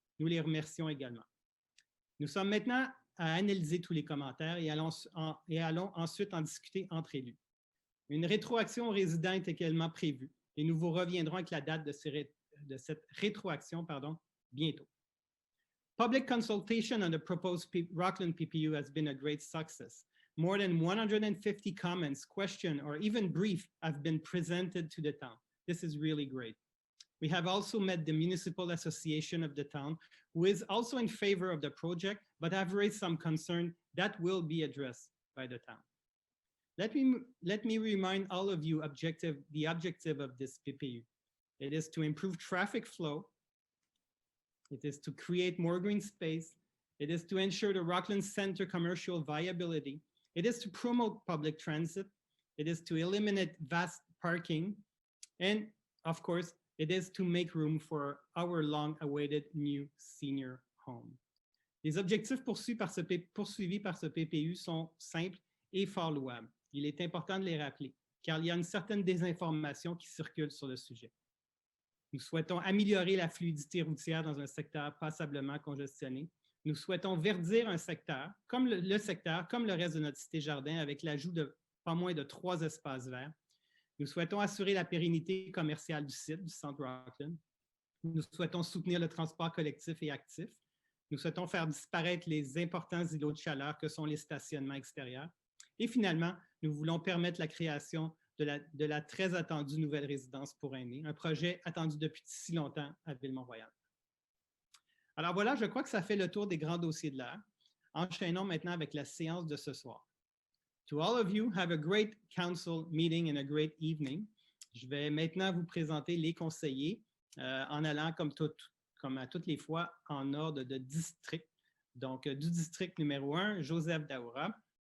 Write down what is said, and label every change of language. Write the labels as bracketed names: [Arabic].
[French] Nous les remercions également. Nous sommes maintenant à analyser tous les commentaires et allons ensuite en discuter entre élus. Une rétroaction aux résidents est également prévue et nous vous reviendrons avec la date de cette rétroaction bientôt. [English] Public consultation on the proposed Rockland PPU has been a great success. More than 150 comments, questions, or even briefs have been presented to the town. This is really great. We have also met the Municipal Association of the town, who is also in favor of the project, but have raised some concern that will be addressed by the town. Let me remind all of you the objective of this PPU. It is to improve traffic flow. It is to create more green space. It is to ensure the Rockland Center commercial viability. It is to promote public transit. It is to eliminate vast parking. And of course, it is to make room for our long-awaited new senior home. [French] Les objectifs poursuivis par ce PPU sont simples et fort louables. Il est important de les rappeler, car il y a une certaine désinformation qui circule sur le sujet. Nous souhaitons améliorer la fluidité routière dans un secteur passablement congestionné. Nous souhaitons verdir un secteur, comme le reste de notre cité-jardin, avec l'ajout de pas moins de 3 espaces verts. Nous souhaitons assurer la pérennité commerciale du site, du centre Rockland. Nous souhaitons soutenir le transport collectif et actif. Nous souhaitons faire disparaître les importants îlots de chaleur que sont les stationnements extérieurs. Et finalement, nous voulons permettre la création de la très attendue nouvelle résidence pour aînés, un projet attendu depuis si longtemps à Ville-Mont-Royal. Alors voilà, je crois que ça fait le tour des grands dossiers de l'heure. Enchaînons maintenant avec la séance de ce soir. [English] To all of you, have a great council meeting and a great evening. [French] Je vais maintenant vous présenter les conseillers en allant, comme à toutes les fois, en ordre de district. Donc, du district numéro 1, Joseph Daoura.